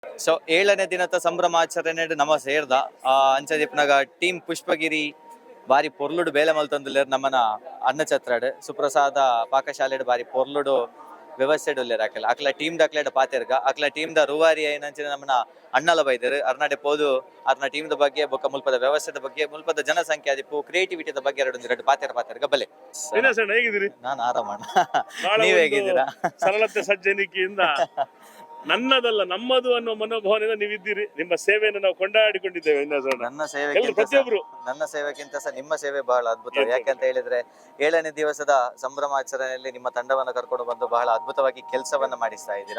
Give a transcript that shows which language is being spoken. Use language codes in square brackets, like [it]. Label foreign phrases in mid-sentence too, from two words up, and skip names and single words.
[tcy] ಸೊ 7ನೇ ದಿನದ ಸಂಭ್ರಮಾಚರಣೆ ನಮ್ಮ ಸೇರ್ದ ಅಂಚದಿಪ್ನಾಗ ಟೀಮ್ ಪುಷ್ಪಗಿರಿ ಬಾರಿ ಪೊರ್ಲುಡು ಬೇಲೆ ಮಲ್ತೊಂದುಲ್ಲೇರ್ ನಮ್ಮನ ಅನ್ನ ಛತ್ರಾಡ್ ಸುಪ್ರಸಾದ ಪಾಕಶಾಲೆಡ್ ಬಾರಿ ಪೊರ್ಲುಡು ವ್ಯವಸ್ಥೆ ಉಲ್ಲೇರ್ ಅಕ್ಲ ಟೀಮ್ ಅಕ್ಲೆಡ್ ಪಾತೆರ್ಗ ಅಕ್ಲ ಟೀಮ್ ದ ರೂವಾರಿ ಏನಂಚಿನ ನಮ್ಮನ ಅಣ್ಣಲ ಬೈದರ್ ಅರ್ನಾಡೆ ಪೋದು ಅರ್ನ ಟೀಮ್ ದ ಬಗ್ಗೆ ಬೊಕ್ಕ ಮುಲ್ಪದ ವ್ಯವಸ್ಥೆದ ಬಗ್ಗೆ ಮುಲ್ಪದ ಜನಸಂಖ್ಯೆ ಆದಿಪ್ಪು ಕ್ರಿಯೇಟಿವಿಟಿದ ಬಗ್ಗೆ ಎರಡು ಪಾತೆರ್ಗ ಬಲೆ. [kn] ಹೇಗಿದ್ದೀರಿ? ನಾನು ಆರಾಮಣ್ಣ. ನೀವ್ ಹೇಗಿದ್ದೀರಾ? ಸರಳತೆ ಸಜ್ಜನಿಕೆಯಿಂದ ನನ್ನದಲ್ಲ ನಮ್ಮದು ಅನ್ನೋ ಮನೋಭಾವನೆಯಿಂದ ನೀವಿದ್ದೀರಿ. ನಿಮ್ಮ ಸೇವೆಯನ್ನು ನಾವು ಕೊಂಡಾಡಿಕೊಂಡಿದ್ದೇವೆ. ನನ್ನ ಸೇವೆಗಿಂತ ಸಹ ನಿಮ್ಮ ಸೇವೆ ಬಹಳ ಅದ್ಭುತ. ಯಾಕಂತ ಹೇಳಿದ್ರೆ 7ನೇ ದಿವಸದ ಸಂಭ್ರಮಾಚರಣೆಯಲ್ಲಿ ನಿಮ್ಮ ತಂಡವನ್ನು ಕರ್ಕೊಂಡು ಬಂದು ಬಹಳ ಅದ್ಭುತವಾಗಿ ಕೆಲಸವನ್ನ ಮಾಡಿಸ್ತಾ ಇದ್ದೀರಾ.